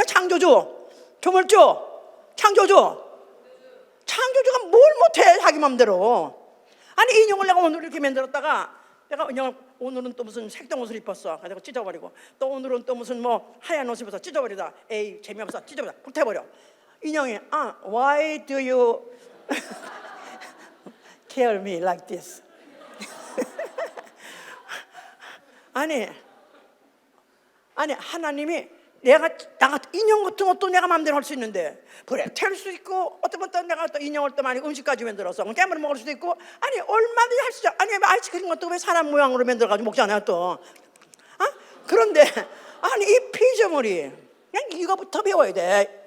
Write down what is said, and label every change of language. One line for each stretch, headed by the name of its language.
Korean: 창조주, 조물주, 창조주가 뭘 못해 자기 맘대로. 아니 인형을 내가 오늘 이렇게 만들었다가 내가 인형을 오늘은 또 무슨 색동 옷을 입었어. 그래서 찢어버리고, 또 오늘은 또 무슨 뭐 하얀 옷을 입어서 찢어버리다. 에이 재미없어, 찢어버려, 불태버려. 인형이
English: why do you care me like this?
Korean: 아니 하나님이 내가 인형 같은 것도 내가 마음대로 할 수 있는데, 그래 태울 수 있고, 어떤 또 내가 또 인형을 또 많이 음식까지 만들어서 깨물어 먹을 수도 있고, 아니 얼마든지 할 수 있죠. 아니 아이스크림 같은 거 왜 사람 모양으로 만들어가지고 먹잖아요 또. 그런데 아니 이 피조물이 그냥 이거부터 배워야 돼.